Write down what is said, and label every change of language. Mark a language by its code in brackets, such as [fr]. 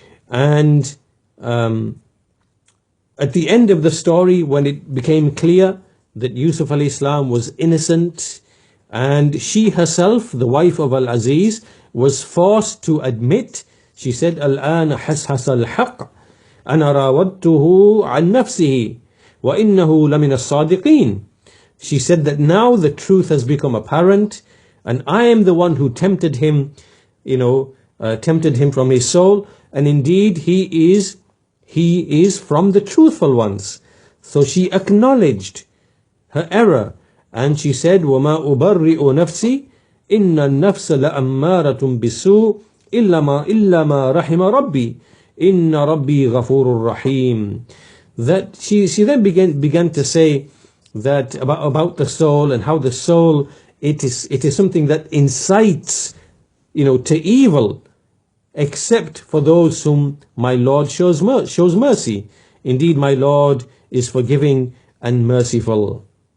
[en] And at the end of the story, when it became clear that Yusuf alayhi salam was innocent, and she herself, the wife of Al-Aziz, was forced to admit, she said, [ar] الآن حسحس الحق أنا راودته عن نفسه وإنه لمن الصادقين. [en] She said that now the truth has become apparent, and I am the one who tempted him, tempted him from his soul, and indeed he is from the truthful ones. So she acknowledged her error, and she said, [ar] وَمَا أُبَرِّئُ نَفْسِي إِنَّ النَّفْسَ لَأَمَّارَةٌ بِالسُّوءِ إِلَّا مَا رَحِمَ رَبِّي إِنَّ رَبِّي غَفُورٌ رَحِيمٌ. [en] That she then began to say that about the soul, and how the soul, it is something that incites to evil, except for those whom my Lord shows mercy. Indeed, my Lord is forgiving and merciful.